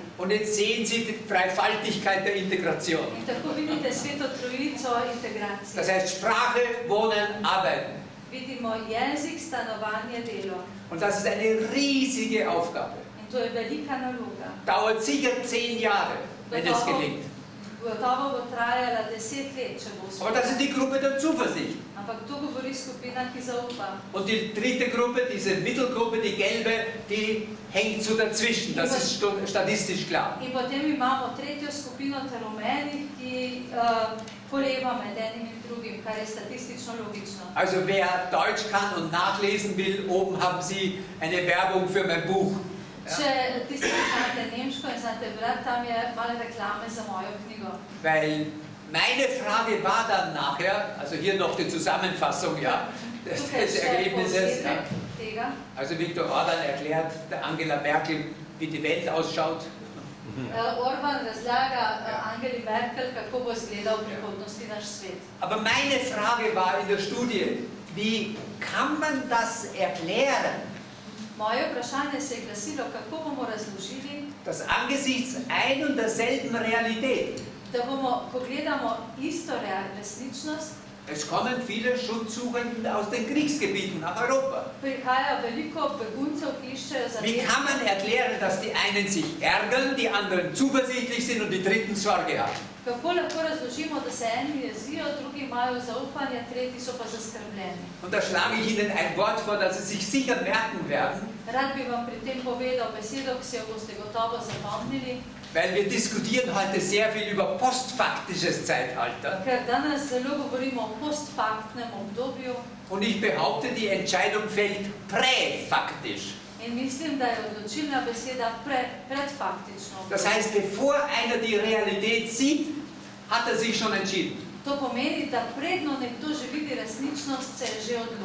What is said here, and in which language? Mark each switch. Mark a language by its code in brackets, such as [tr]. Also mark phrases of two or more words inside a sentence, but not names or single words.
[de] Und jetzt sehen Sie die Dreifaltigkeit der Integration. [sl] In tako vidite sveto trojico integracije. [de] Das heißt Sprache, Wohnen, Arbeiten. [sl] Vidimo jezik, stanovanje, delo. [de] Und das ist eine riesige Aufgabe. [sl] In to je velika naloga. [de] Dauert sicher 10 Jahre, wenn es gelingt. [sl] Gotovo bo trajala 10 let, če bo [de] Aber das ist die Gruppe der Zuversicht. [sl] Ampak to govori skupina, ki zaupa. [de] Und die dritte Gruppe, diese Mittelgruppe, die gelbe, die hängt so dazwischen. Das ist statistisch klar. [sl] In potem imamo tretjo skupino ter rumenih, ki koleba med enim in drugim, kar je statistično logično. [de] Also wer Deutsch kann und nachlesen will, oben haben Sie eine Werbung für mein Buch. [sl] Če tisti, ki znate nemško in znate brati, tam je malo reklame za mojo knjigo. [de] Weil meine Frage war dann nachher, also hier noch die Zusammenfassung, ja, des Ergebnisses. Ja. Also Viktor Orban erklärt der Angela Merkel, wie die Welt ausschaut. [sl] Orban razlaga Angeli Merkel, kako bo izgledal v prihodnosti naš svet. [de] Aber meine Frage war in der Studie, wie kann man das erklären? [sl] Moje vprašanje se je glasilo, kako bomo razložili, [de] dass angesichts ein und derselben Realität, [sl] da bomo, ko gledamo isto resničnost, [de] es kommen viele Schutzsuchende aus den Kriegsgebieten nach Europa. [sl] prihaja veliko beguncev, ki iščejo za [de] Wie kann man erklären, dass die einen sich ärgern, die anderen zuversichtlich sind und die dritten Sorge haben? [sl] Kako lahko razložimo, da se eni jezijo, drugi imajo zaupanje, tretji so pa zaskrbljeni. [de] Und da schlage ich Ihnen ein Wort vor, das Sie sich sicher merken werden. [sl] Rad bi vam pri tem povedal besedo, ki se jo boste gotovo zapomnili. [de] Weil wir diskutieren heute sehr viel über postfaktisches Zeitalter. [sl] Ker danes zelo govorimo o postfaktnem obdobju. [de] Und ich behaupte, die Entscheidung fällt präfaktisch. [sl] In mislim, da je odločilna beseda predfaktično. [de] Das heißt, bevor einer die Realität sieht, hat er sich schon entschieden. [sl] To pomeni, da predno nekdo že vidi resničnost, se je že odločil.